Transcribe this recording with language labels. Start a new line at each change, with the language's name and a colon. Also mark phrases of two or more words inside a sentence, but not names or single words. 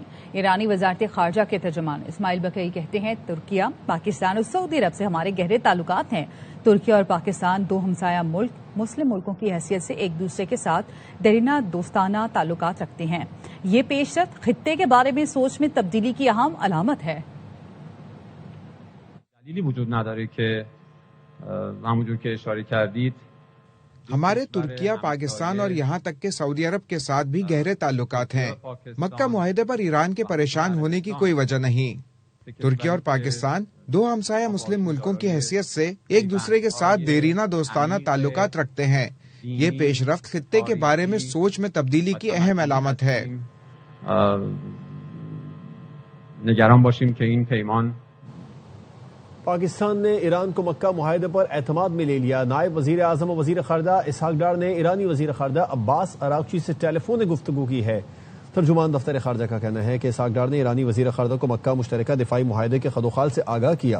Urdu: ایرانی وزارت خارجہ کے ترجمان اسماعیل بقئی کہتے ہیں، ترکیہ، پاکستان اور سعودی عرب سے ہمارے گہرے تعلقات ہیں۔ ترکیہ اور پاکستان دو ہمسایہ ملک مسلم ملکوں کی حیثیت سے ایک دوسرے کے ساتھ دیرینہ دوستانہ تعلقات رکھتے ہیں۔ یہ پیش رفت خطے کے بارے میں سوچ میں تبدیلی کی اہم علامت ہے۔
Persian: دلیلی وجود نداره که همونجور که اشاره کردید
Urdu: ہمارے ترکیہ، پاکستان اور یہاں تک کہ سعودی عرب کے ساتھ بھی گہرے تعلقات ہیں۔ مکہ معاہدے پر ایران کے پریشان ہونے کی کوئی وجہ نہیں۔ ترکیہ اور پاکستان دو ہمسایہ مسلم ملکوں کی حیثیت سے ایک دوسرے کے ساتھ دیرینہ دوستانہ تعلقات رکھتے ہیں۔ یہ پیش رفت خطے کے بارے میں سوچ میں تبدیلی کی اہم علامت ہے۔
Persian: نگران باشیم که این پیمان
Urdu: پاکستان نے ایران کو مکہ معاہدے پر اعتماد میں لے لیا۔ نائب وزیر اعظم و وزیر خارجہ اسحاق ڈار نے ایرانی وزیر خارجہ عباس اراغچی سے ٹیلی فون گفتگو کی ہے۔ ترجمان دفتر خارجہ کا کہنا ہے کہ اسحاق ڈار نے ایرانی وزیر خارجہ کو مکہ مشترکہ دفاعی معاہدے کے خدوخال سے آگاہ کیا۔